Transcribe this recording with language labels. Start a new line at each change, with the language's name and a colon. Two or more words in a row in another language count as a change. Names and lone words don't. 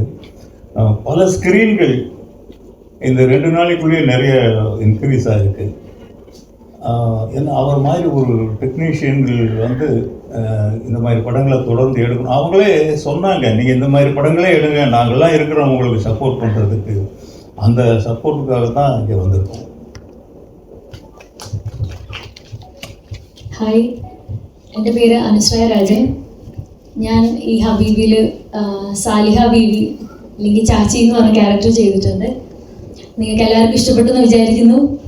Tamil: பல ஸ்க்ரீன்கள் இந்த 2 நாளைக்குள்ளேயே நிறைய இன்க்ரீஸ் ஆகிருக்கு. ஏன்னா அவர் மாதிரி ஒரு டெக்னீஷியன்கள் வந்து இந்த மாதிரி படங்களை தொடர்ந்து எடுக்கணும். அவங்களே சொன்னாங்க, நீங்கள் இந்த மாதிரி படங்களே எடுங்க, நாங்கள்லாம் இருக்கிறோம் உங்களுக்கு சப்போர்ட் பண்ணுறதுக்கு. அந்த சப்போர்ட்டுக்காக தான் இங்கே வந்திருக்கோம்.
Malayalam: ഹായ്, എൻ്റെ പേര് അനുശ്രയ രാജൻ. ഞാൻ ഈ ഹബീബിൽ സാലിഹ ബീവി അല്ലെങ്കിൽ ചാച്ചി എന്ന് പറഞ്ഞ ക്യാരക്ടർ ചെയ്തിട്ടുണ്ട്. നിങ്ങൾക്ക് എല്ലാവർക്കും ഇഷ്ടപ്പെട്ടു എന്ന് വിചാരിക്കുന്നു.